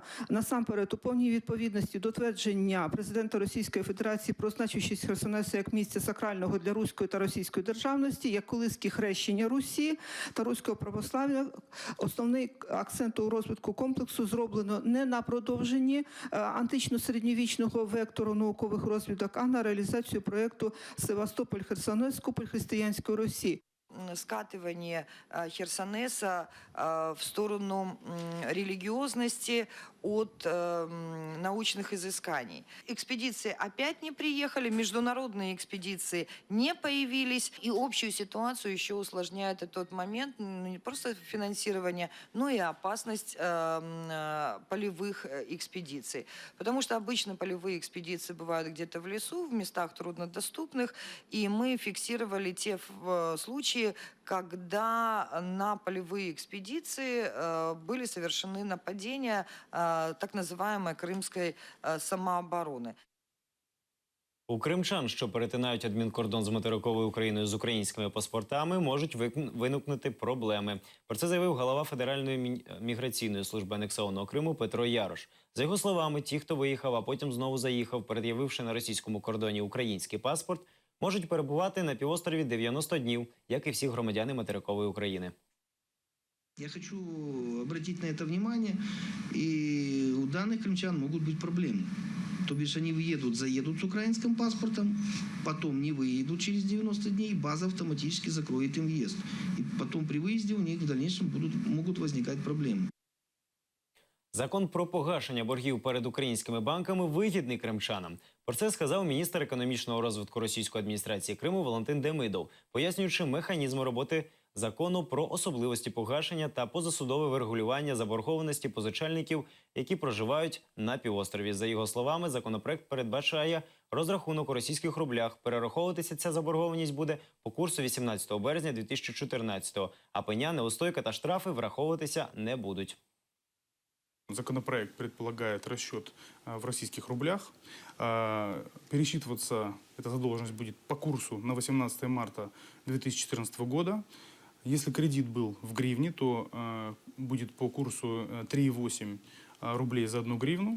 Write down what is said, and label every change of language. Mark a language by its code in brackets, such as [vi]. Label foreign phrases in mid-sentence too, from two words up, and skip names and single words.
[uk] Насамперед, у повній відповідності до твердження президента Російської Федерації про значущість Херсонесу як місця сакрального для руської та російської державності, як колиски хрещення Русі та руського православ'я, основний акцент у розвитку комплексу зроблено не на продовженні антично-середньовічного вектору наукових розвідок, а на реалізацію проєкту «Севастополь-Херсонес. Купель християнської Русі». [ru] Скатывание Херсонеса в сторону религиозности от научных изысканий. Экспедиции опять не приехали, международные экспедиции не появились, и общую ситуацию еще усложняет тот момент, не просто финансирование, но и опасность полевых экспедиций. Потому что обычно полевые экспедиции бывают где-то в лесу, в местах труднодоступных, и мы фиксировали те случаи, когда на полевые экспедиции были совершены нападения так называемой крымской самообороны. [uk] У кримчан, що перетинають адмінкордон з материковою Україною з українськими паспортами, можуть виникнути проблеми. Про це заявив голова Федеральної міграційної служби анексованого Криму Петро Ярош. За його словами, ті, хто виїхав, а потім знову заїхав, пред'явивши на російському кордоні український паспорт, можуть перебувати на півострові 90 днів, як і всі громадяни материкової України. [ru] Я хочу обратить на это внимание, и у данных крымчан могут быть проблемы. То бишь они въедут, заедут с украинским паспортом, потом не выедут через 90 дней, база автоматически закроет им въезд. И потом при выезде у них в дальнейшем могут возникать проблемы. [uk] Закон про погашення боргів перед українськими банками вигідний кримчанам. Про це сказав міністр економічного розвитку російської адміністрації Криму Валентин Демидов, пояснюючи механізм роботи закону про особливості погашення та позасудове врегулювання заборгованості позичальників, які проживають на півострові. За його словами, законопроект передбачає розрахунок у російських рублях. Перераховуватися ця заборгованість буде по курсу 18 березня 2014, а пеня, неустойка та штрафи враховуватися не будуть. [ru] Законопроект предполагает расчет в российских рублях. Пересчитываться эта задолженность будет по курсу на 18 марта 2014 года. Если кредит был в гривне, то будет по курсу 3,8 рублей за 1 гривну.